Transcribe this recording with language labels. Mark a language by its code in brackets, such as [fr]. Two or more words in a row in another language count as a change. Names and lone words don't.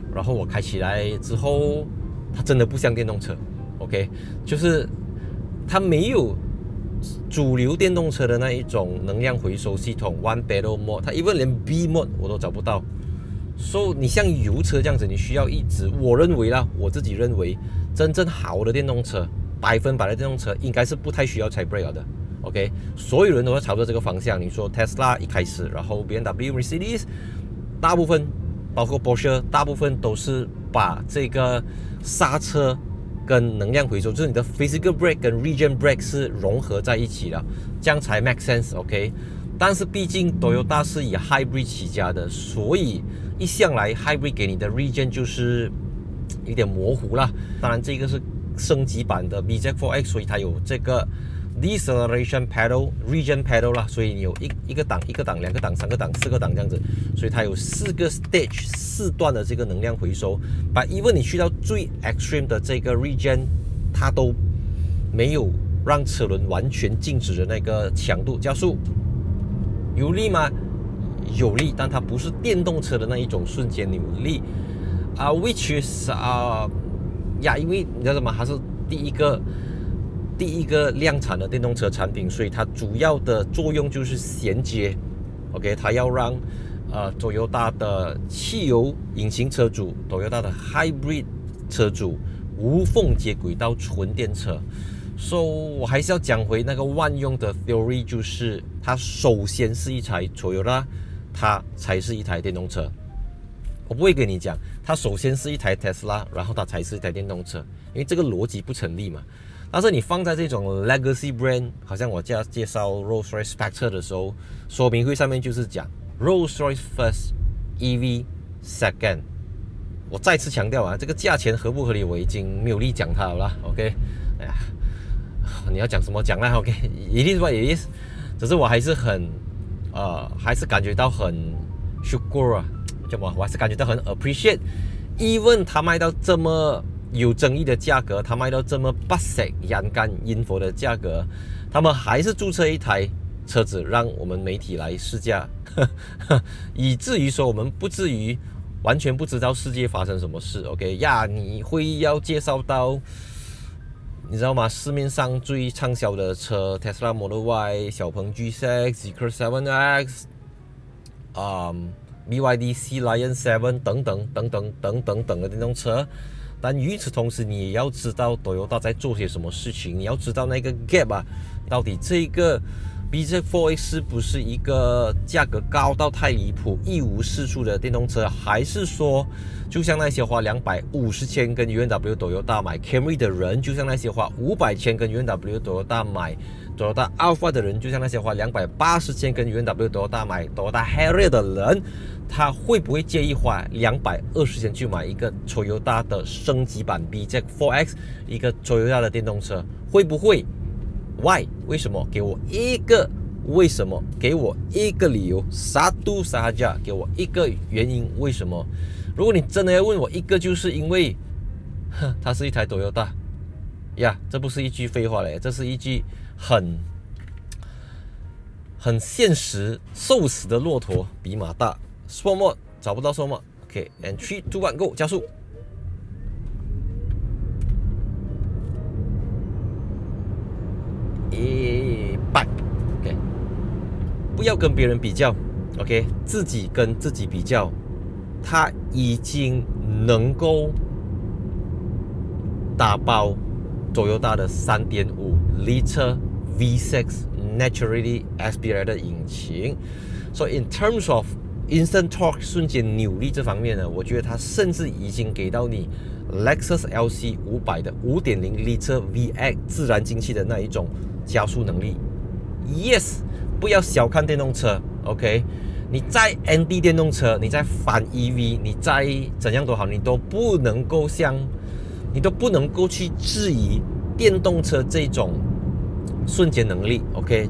[zh] 然後我開起來之後，它真的不像電動車。OK， 就是它沒有主流電動車的那一種能量回收系統 [en] One Pedal Mode， [zh] 它 even 連 B Mode 我都找不到。所以你像油車這樣子，你需要一直，我認為啦，我自己認為，真正好的電動車，100%的電動車應該是不太需要踩 brake 的。OK， 所有人都在朝着這個方向。你說 Tesla 一開始，然後 BMW、Mercedes， 大部分包括 Porsche， 大部分都是把這個剎車跟能量回收，就是你的 [en] physical brake [zh] 跟 [en] regen brake [zh] 是融合在一起的，這樣才 [en] make sense。 [zh] OK， 但是畢竟 Toyota 是以 hybrid 起家的，所以一向來 hybrid 給你的 regen 就是有點模糊啦。當然，這個是升級版的 BZ4X， 所以它有這個 [en] deceleration pedal、 regen pedal [zh] 啦，所以你有一個檔、2個檔、3個檔、4個檔這樣子，所以它有4個 stage 4段的這個能量回收。 [en] But even [zh] 你去到最 extreme 的這個 regen， 它都沒有讓車輪完全靜止的那個強度。加速有力嗎？有力，但它不是電動車的那一種瞬間扭力 [en] which is [zh] 因為你知道嗎？它是第一個量產的電動車產品，所以它主要的作用就是銜接。OK， 它要讓Toyota 的汽油引擎車主、Toyota 的 Hybrid 車主無縫接軌到純電車。So 我還是要講回那個萬用的 theory， 就是它首先是一台 Toyota， 它才是一台電動車。我不會跟你講，它首先是一台 Tesla， 然後它才是一台電動車，因為這個邏輯不成立嘛。但是你放在這種 legacy brand，好像我介紹 Rolls-Royce Spectre 的時候，說明會上面就是講 [en] Rolls-Royce first, EV second。 [zh] 我再次強調這個價錢合不合理，我已經沒有力講它了啦。OK， 哎呀，你要講什麼講啦 ？OK， [en] it is what it is。 [zh] 只是我還是還是感覺到很 syukur 啊，我還是感覺到很 appreciate。Even 它賣到這麼有爭議的價格，他賣到這麼不食人間煙火的價格，他們還是注冊一台車子讓我們媒體來試駕，以至於說我們不至於完全不知道世界發生什麼事。OK 呀，你會要介紹到你知道嗎？市面上最暢銷的車 Tesla Model Y、小鵬 G6、Zeekr 7X、BYD Sea Lion 7等等的電動車。但與此同時，你也要知道 Toyota 在做些什麼事情。你要知道那個 gap 到底這個 BZ4X 是不是一個價格高到太離譜、一無是處的電動車，還是說就像那些花250千跟 UNW Toyota 買 Camry 的人，就像那些花500千跟 UNW Toyota 買 Toyota Alphard 的人，就像那些花280千跟 UNW Toyota 買 Toyota Harrier 的人，他會不會介意花220千去買一個 Toyota 的升級版 BZ4X， 一個 Toyota 的電動車？會不會 ？Why？ 為什麼？給我一個為什麼？給我一個理由。 [ms] Satu sahaja， [zh] 給我一個原因。為什麼？如果你真的要問我一個，就是因為，它是一台 Toyota。呀，這不是一句廢話嘞，這是一句很現實，瘦死的駱駝比馬大。说麼找不到說麼 ？ [en] OK，and [zh] 3、2、1 ，Go，加速。100，OK， 不要跟別人比較 ，OK， 自己跟自己比較，他已經能夠打包 Toyota 的 [en] 3.5 liter V6 naturally aspirated [zh] 引擎。 [en] So in terms of instant torque [zh] 瞬間扭力這方面呢，我覺得它甚至已經給到你 Lexus LC 500的 [en] 5.0 liter V8 [zh] 自然進氣的那一種加速能力。Yes， 不要小看電動車 ，OK？你在 ND 電動車，你在反 EV， 你在怎樣都好，你都不能夠去質疑電動車這種瞬間能力 ，OK？